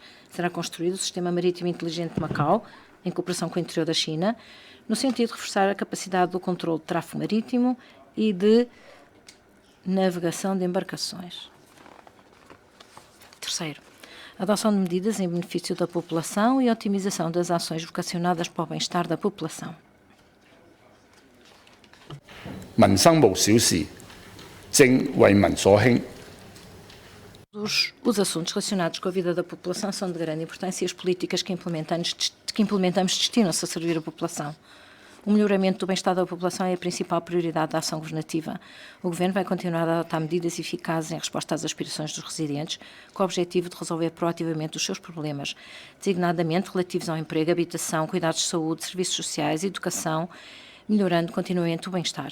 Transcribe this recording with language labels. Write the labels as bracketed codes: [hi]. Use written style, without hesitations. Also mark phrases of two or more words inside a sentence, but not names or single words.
[pt] Será construído o Sistema Marítimo Inteligente de Macau, em cooperação com o interior da China, no sentido de reforçar a capacidade do controle de tráfego marítimo e de navegação de embarcações. Terceiro, adoção de medidas em benefício da população e otimização das ações vocacionadas para o bem-estar da população. [yue] 民生無小事，正為民所興。 [pt] Os assuntos relacionados com a vida da população são de grande importância e as políticas que implementamos destinam-se a servir a população. O melhoramento do bem-estar da população é a principal prioridade da ação governativa. O Governo vai continuar a adotar medidas eficazes em resposta às aspirações dos residentes, com o objetivo de resolver proativamente os seus problemas, designadamente relativos ao emprego, habitação, cuidados de saúde, serviços sociais, educação, melhorando continuamente o bem-estar.